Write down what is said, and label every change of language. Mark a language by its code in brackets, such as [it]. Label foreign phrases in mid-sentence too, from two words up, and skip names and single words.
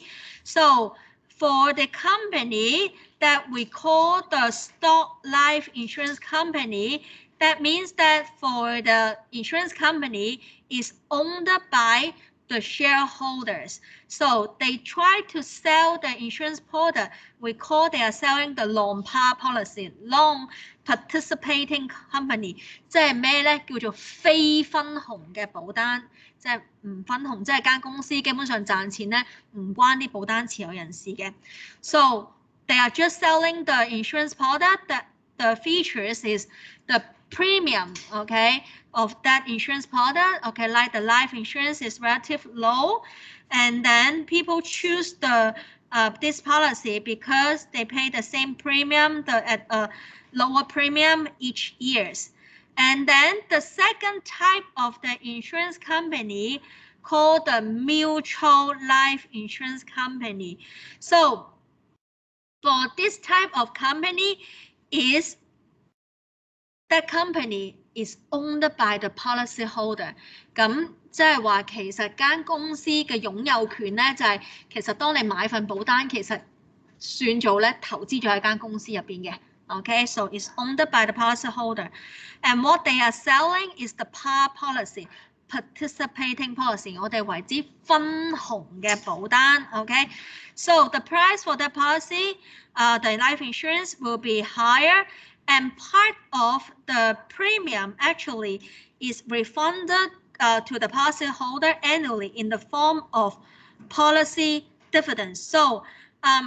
[en] So for the company that we call the stock life insurance company, that means that for the insurance company is owned by the shareholders. So they try to sell the insurance product. We call they are selling the long-par policy, long participating company. [yue] 即係咩咧？叫做非分紅嘅保單，即係唔分紅，即係間公司基本上賺錢咧，唔關啲保單持有人士嘅。 [en] So they are just selling the insurance product. That the features is the premium, okay, of that insurance product, okay, like the life insurance is relatively low, and then people choose the this policy because they pay the same premium at a lower premium each years. And then the second type of the insurance company called the mutual life insurance company. So for this type of company is that company is owned by the policy holder. [yue] 咁即係話其實間公司嘅擁有權咧，就係其實當你買份保單，其實算做咧投資咗喺間公司入邊嘅。 [en] Okay, so it's owned by the policy holder, and what they are selling is the par policy, participating policy. [yue] 我哋為之分紅嘅保單。 [en] Okay, so the price for that policy, the life insurance will be higher. And part of the premium actually is refunded to the policyholder annually in the form of policy dividends.